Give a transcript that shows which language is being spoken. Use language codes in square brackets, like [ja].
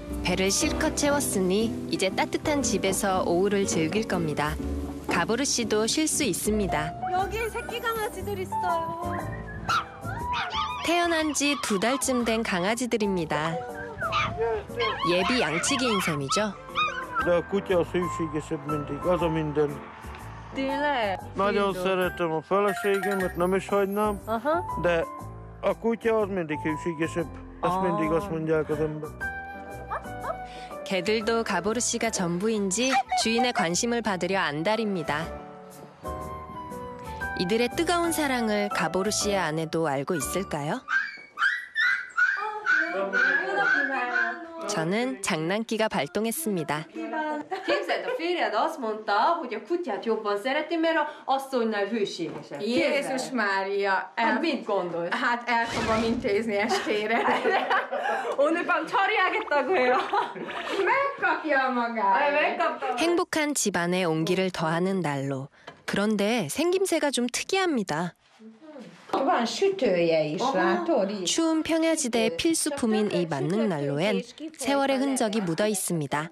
[ko] 배를 실컷 채웠으니 이제 따뜻한 집에서 오후를 즐길 겁니다. 가보르 씨도 쉴 수 있습니다. 여기 새끼 강아지들 있어요. 태어난 지 2달쯤 된 강아지들입니다. 예비 양치기인 셈이죠. [hu] De a kutya a szűségesebb mindig, az a minden. Tényleg? Nagyon szeretem a feleségemet, nem is hagynám, de a kutya az mindig hűségesebb. Ezt mindig azt mondják az ember. [ko] 개들도 가보르 씨가 전부인지 주인의 관심을 받으려 안달입니다. 이들의 뜨거운 사랑을 가보르 씨의 아내도 알고 있을까요? 저는 장난기가 발동했습니다. [hu] Képzeld, a férjed azt mondta, hogy a kutyát jobban szereti, mert a asszonynál hűségesebb. Jézus Mária! Hát mit gondolsz? Hát el fogom intézni estére. [ko] 오늘 밤 처리하겠다고 해요. [hu] Megkapja magát! megkaptam. [ko] 행복한 집안에 온기를 더하는 난로. 그런데 생김새가 좀 특이합니다. [hu] Van sütője is, látod? Így. [ko] 추운 평야지대의 필수품인 이 만능 난로엔 세월의 흔적이 묻어 있습니다.